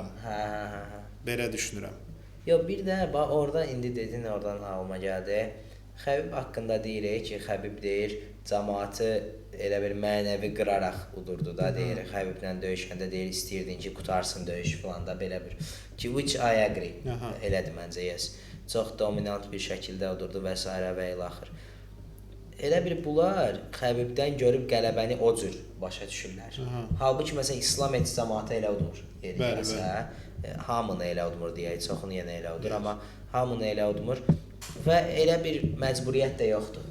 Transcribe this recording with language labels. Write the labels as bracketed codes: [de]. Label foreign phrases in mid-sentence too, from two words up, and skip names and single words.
[az] Belə düşünürəm. Yox, bir də orada indi dedin, oradan ağlıma gəldi. Xəbib haqqında deyirik ki, Xəbib deyir, cəmaatı elə bir mənəvi qıraraq udurdu da deyir. Xəbiblə döyüşəndə deyir, istəyirdin ki, qutarsın döyüş falan da belə bir. Ki, [en] which I agree. [az] Elədir məncə, yes. Çox dominant bir şəkildə udurdu və s. və ilaxır. Elə bir bunlar Xəbibdən görüb qələbəni o cür başa düşürlər. Halbuki məsələn İslam cəmaatı elə udmur. Hamını elə udmur deyək, çoxunu yenə elə udur, amma hamını elə udmur və elə bir məcburiyyət də yoxdur.